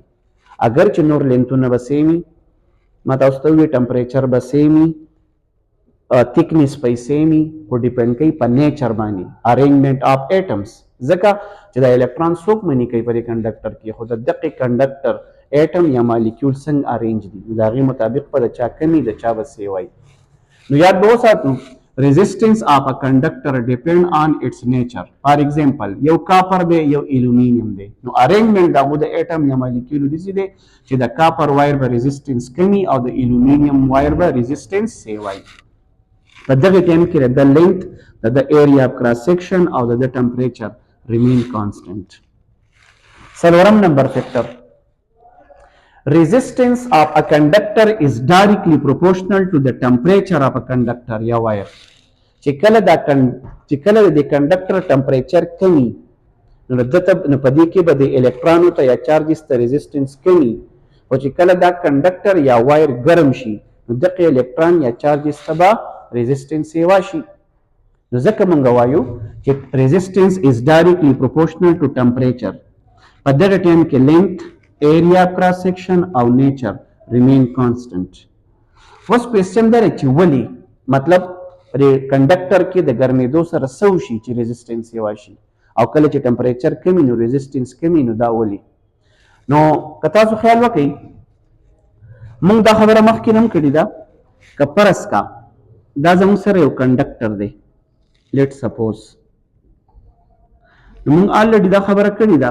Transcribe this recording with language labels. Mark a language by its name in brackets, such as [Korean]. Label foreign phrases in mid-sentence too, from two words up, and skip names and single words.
[Pashto] اگر چې نور لینثونه به سیمي، ما تاسو ته وویل ټمپریچر به سیمي، تھکنس به سیمي، خو ډیپینډ کوي په نیچر باندې [English] arrangement of atoms. [Pashto] ځکه چې د الکترون څوک منع کوي په دې کنډکټر کې، خو د دغې کنډکټر ایټم یا مالیکول څنګه ارینج دي د هغې مطابق به د چا کمي د چا به سیوای. نو یاد به وساتو [English] resistance of a conductor depend on its nature. For example, [Pashto] یو کاپر دی یو الومینیم دی، نو ارینجمنټ د هغو د ایټم یا مالیکولو داسې دی چې د کاپر وایر به ریزسټنس کمي او د الومینیم وایر به ریزسټنس سیوای. په دغه ټایم کې د لینث د [English] area of cross section [Pashto] او د ټمپریچر [English] remain constant. څلورم number factor resistance of a conductor is directly proportional to the temperature of a conductor یا wire. [Pashto] چې کله د کنډکټر ټمپریچر کمی نو په دې کې به د الکترونو ته یا چارجز ته ریزسټنس کمی، او چې کله دا کنډکټر یا وایر ګرم شي نو دغه الکترون یا چارجز ته به ریزسټنس سیوا شي. نو ځکه موږ وایو چې [English] resistance is directly proportional to temperature. [Pashto] په دغه ټایم کې [English] length area cross section [Pashto] او [English] nature remain constant. [Pashto] اوس کوېسچن دا دی چې ولې، مطلب کنډکټر کې د ګرمېدو سره څه وشي چې ریزسټنس یې واشي او کله چې ټمپریچر کمی نو ریزسټنس کمی نو دا ولي نو که تاسو خیال وکړئ موږ دا خبره مخکې هم کړې ده که فرض کا دا زموږ سره یو کنډکټر دی [English] let suppose [Pashto] نو موږ الریډي دا خبره کړې ده